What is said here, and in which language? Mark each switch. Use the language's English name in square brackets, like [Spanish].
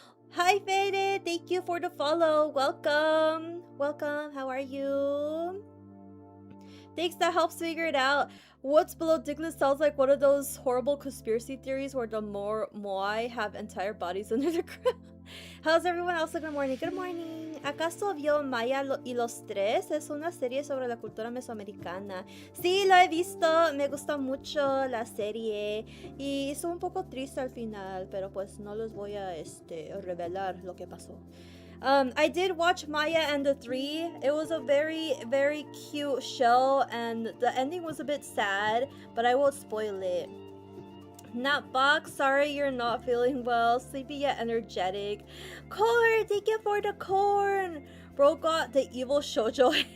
[English] Hi Faded, thank you for the follow. Welcome. How are you? Thanks, that helps figure it out. What's below Diglett sounds like one of those horrible conspiracy theories where the Moai have entire bodies under the ground. How's everyone else? Good morning. Good morning. [Spanish] ¿Acaso vio y los Tres? Es una serie sobre la cultura mesoamericana. Sí, lo he visto. Me gusta mucho la serie. Y es un poco triste al final, pero pues no les voy a revelar lo que pasó. [English] I did watch Maya and the Three. It was a very, very cute show, and the ending was a bit sad, but I won't spoil it. Natbox, sorry you're not feeling well. Sleepy yet energetic. Corn, thank you for the corn. Bro got the evil shoujo.